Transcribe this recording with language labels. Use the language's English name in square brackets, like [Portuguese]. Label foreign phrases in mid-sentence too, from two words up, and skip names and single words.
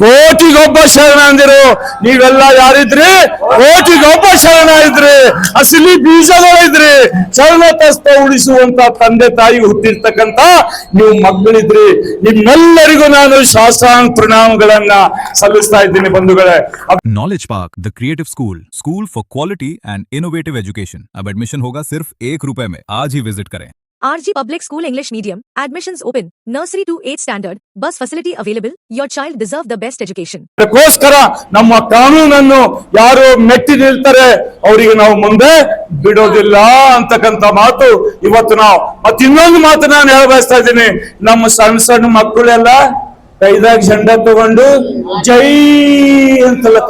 [Kannada] ಕೋಟಿಗೊಬ್ಬ ಶರಣ ಅಂದಿರು. ನೀವೆಲ್ಲ ಯಾರಿದ್ರಿ? ಕೋಟಿಗೊಬ್ಬ ಶರಣ ಇದ್ರಿ, ಅಸಲಿ ಬೀಜಗಳಿದ್ರಿ, ಶರಣತಸ್ತ ಉಳಿಸುವಂತ ತಂದೆ ತಾಯಿ ಹುಟ್ಟಿರ್ತಕ್ಕಂತ ನೀವು ಮಕ್ಕಳಿದ್ರಿ. ನಿಮ್ಮೆಲ್ಲರಿಗೂ ನಾನು ಶಾಸನ ಪ್ರಣಾಮಗಳನ್ನ ಸಲ್ಲಿಸ್ತಾ ಇದ್ದೀನಿ ಬಂಧುಗಳೇ. [English] Knowledge Park the creative school for quality and innovative education. [Hindi] अब एडमिशन होगा सिर्फ ₹1 में। आज ही विजिट करें। [English] RG Public School English Medium, admissions open, nursery to 8th standard, bus facility available, your child deserve the best education. [Kannada] ಅದಕ್ಕೋಸ್ಕರ ನಮ್ಮ ಕಾನೂನನ್ನು ಯಾರು ಮೆಟ್ಟಿ ನಿಲ್ತಾರೆ ಅವರಿಗೆ ನಾವು ಮುಂದೆ ಬಿಡೋದಿಲ್ಲ ಅಂತಕ್ಕಂಥ ಮಾತು ಇವತ್ತು ನಾವು. ಮತ್ತೆ ಇನ್ನೊಂದು ಮಾತು ನಾನು ಹೇಳಬಯಸ್ತಾ ಇದ್ದೀನಿ. ನಮ್ಮ ಸಣ್ಣ ಸಣ್ಣ ಮಕ್ಕಳೆಲ್ಲ ಕೈದಾಗ ಜೆಂಡ ತಗೊಂಡು ಜೈ ಅಂತಲ್ಲತಾವ.